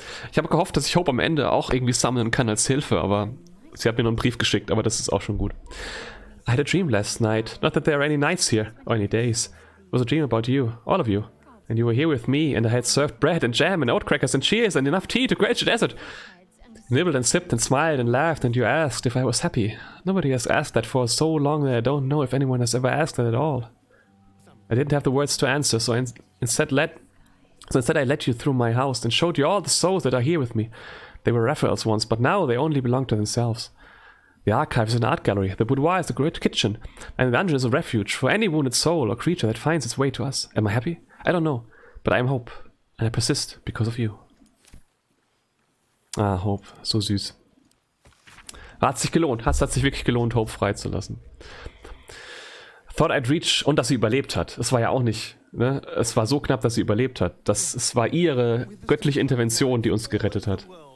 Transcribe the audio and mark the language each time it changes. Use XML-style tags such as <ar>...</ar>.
<de>Ich habe gehofft, dass ich Hope am Ende auch irgendwie sammeln kann als Hilfe, aber sie hat mir noch einen Brief geschickt, aber das ist auch schon gut.</de> <en>I had a dream last night. Not that there are any nights here, or any days. It was a dream about you, all of you. And you were here with me, and I had served bread and jam and oat crackers and cheese and enough tea to quench the desert. Nibbled and sipped and smiled and laughed, and you asked if I was happy. Nobody has asked that for so long that I don't know if anyone has ever asked that at all. I didn't have the words to answer, so instead I led you through my house and showed you all the souls that are here with me. They were Raphael's once, but now they only belong to themselves. The archive is an art gallery, the boudoir is the great kitchen, and the dungeon is a refuge for any wounded soul or creature that finds its way to us. Am I happy? I don't know, but I am Hope, and I persist because of you.</en> <de>Ah, Hope, so süß. Hat sich gelohnt, hat sich wirklich gelohnt, Hope freizulassen.</de> <en>Thought I'd reach,</en> <de>und dass sie überlebt hat. Es war ja auch nicht, ne? Es war so knapp, dass sie überlebt hat. Es war ihre göttliche Intervention, die uns gerettet hat.</de>